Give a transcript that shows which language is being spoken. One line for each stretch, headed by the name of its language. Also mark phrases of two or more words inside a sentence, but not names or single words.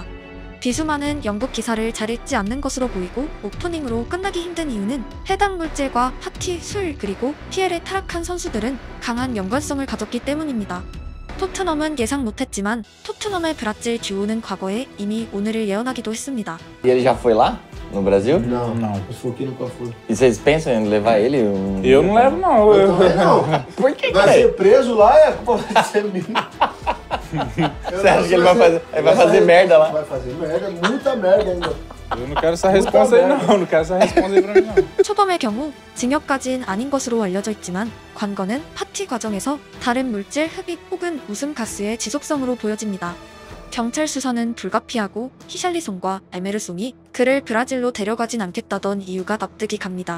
Korean: 비수마는 영국 기사를 잘 읽지 않는 것으로 보이고 오프닝으로 끝나기 힘든 이유는 해당 물질과 파티, 술, 그리고 PL에 타락한 선수들은 강한 연관성을 가졌기 때문입니다. 토트넘은 예상 못했지만 토트넘의 브라질 듀오는 과거에 이미 오늘을 예언하기도 했습니다.
Portuguese: E ele já foi lá? No Brasil? Não, o Fouquet nunca foi. E vocês pensam em levar ele? Eu não levo, não. Eu também não. Por que, Vai cara? ser preso lá e a culpa vai ser minha. Você acha que ele vai fazer merda lá? Vai fazer merda, muita merda ainda. Eu não quero essa resposta aí, não. Não quero essa resposta aí pra mim, não.
Korean: 초범의 경우 징역까지는 아닌 것으로 알려져 있지만 관건은 파티 과정에서 다른 물질 흡입 혹은 웃음가스의 지속성으로 보여집니다. 경찰 수사는 불가피하고 히샬리송과 에메르송이 그를 브라질로 데려가진 않겠다던 이유가 납득이 갑니다.